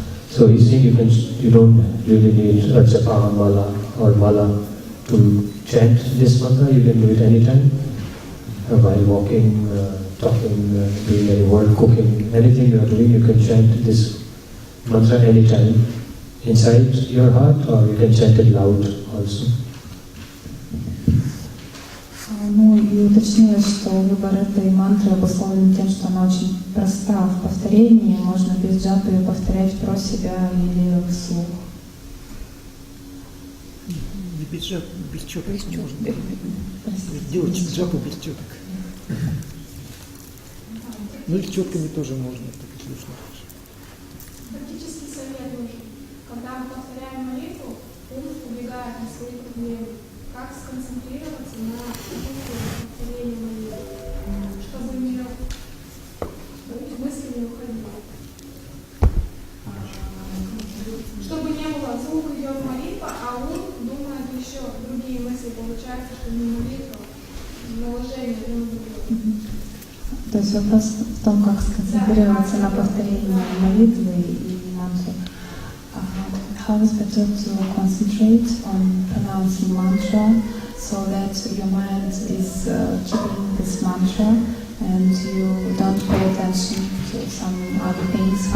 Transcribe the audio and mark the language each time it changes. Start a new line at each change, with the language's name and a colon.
English: So he's saying you don't really need a japa mala or mala to chant this mantra. You can do it anytime, while walking, talking, doing any work, cooking, anything you are doing, you can chant this mantra anytime, inside your heart, or you can chant it loud also.
Russian: Ну и уточнилось, что выбор этой мантры обусловлен тем, что она очень проста в повторении, можно без джапа ее повторять про себя или вслух. Без джапа, без четок можно. Делать джапу без четок. Ну и с четками тоже можно, так и слышно. Практический совет нужен. Когда мы повторяем забывает о своей проблеме. Как сконцентрироваться на повторении молитвы, чтобы мысли не уходили? Чтобы не было, звук идет молитва, а ум думает еще другие мысли. Получается, что не молитва, наложение друг на друга. То есть вопрос в том, как сконцентрироваться на повторении молитвы и мантры.
English: How is better to concentrate on pronouncing mantra so that your mind is keeping this mantra and you don't pay attention to some other things?